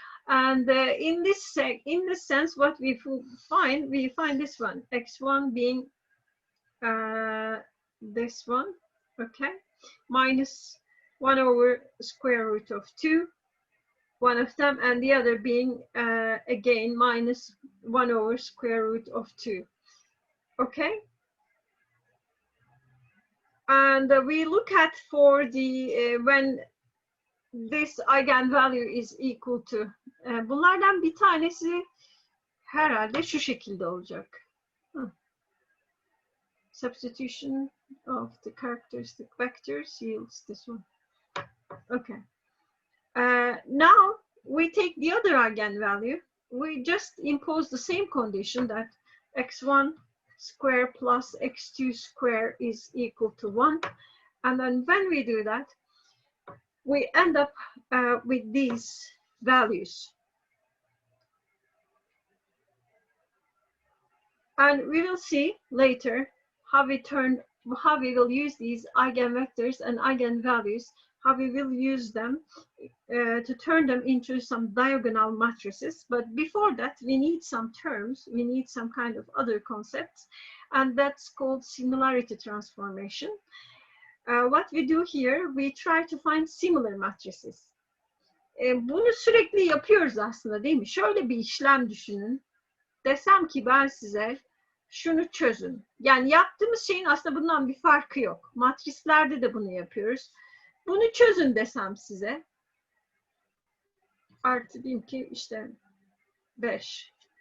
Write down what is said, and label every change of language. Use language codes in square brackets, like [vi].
[en] And in this sense, what we find this one, x1 being this one, okay, minus 1 over square root of 2, one of them, and the other being again minus 1 over square root of 2. Okay, and we look at for the when this eigenvalue is equal to, [tr] bunlardan bir tanesi herhalde şu şekilde olacak. [en] Substitution of the characteristic vectors yields this one. Okay. Now we take the other eigenvalue. We just impose the same condition that x1 square plus x2 square is equal to 1. And then when we do that, we end up with these values. And we will see later how we will use these eigenvectors and eigenvalues, how we will use them to turn them into some diagonal matrices. But before that, we need some terms, we need some kind of other concepts, and that's called similarity transformation. What we do here, we try to find similar matrices. [tr] Bunu sürekli yapıyoruz aslında, değil mi? Şöyle bir işlem düşünün. Desem ki ben size şunu çözün. Yani yaptığımız şeyin aslında bundan bir farkı yok. Matrislerde de bunu yapıyoruz. Bunu çözün desem size. Artı diyeyim ki işte 5.